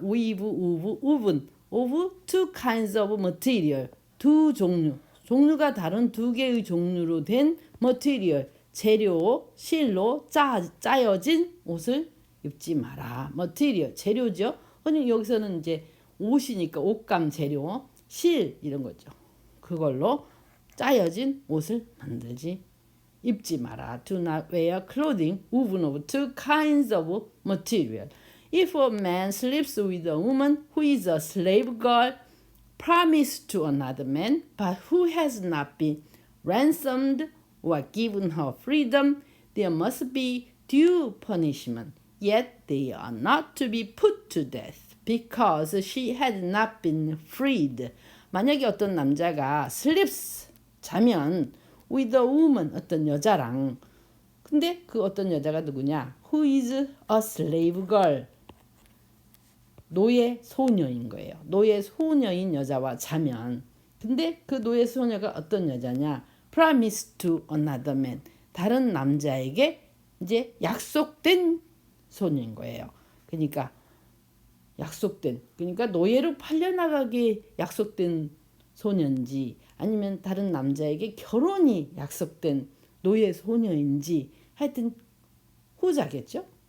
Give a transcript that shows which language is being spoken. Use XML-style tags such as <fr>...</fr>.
<en>woven of two kinds of material,</en> <ko>두 종류가 다른 두 개의 종류로 된 material, 재료, 실로 짜여진 옷을 입지 마라. material, 재료죠. 그냥 여기서는 이제 옷이니까 옷감 재료, 실 이런 거죠. 그걸로 짜여진 옷을 입지 마라.</ko> <en>Do not wear clothing woven of two kinds of material. If a man sleeps with a woman who is a slave girl, promised to another man, but who has not been ransomed or given her freedom, there must be due punishment. Yet they are not to be put to death, because she had not been freed.</en> <ko>만약에 어떤 남자가 sleeps, 자면,</ko> <en>with a woman,</en> <ko>어떤 여자랑, 근데 그 어떤 여자가 누구냐?</ko> <en>Who is a slave girl,</en> <ko>노예 소녀인 거예요. 노예 소녀인 여자와 자면, 근데 그 노예 소녀가 어떤 여자냐?</ko> <en>Promised to another man,</en> <ko>다른 남자에게 이제 약속된 소녀인 거예요. 그러니까 그러니까 노예로 팔려나가게 약속된 소년지, 아니면 다른 남자에게 결혼이 약속된 노예 소녀인지, 하여튼 후자겠죠.</ko>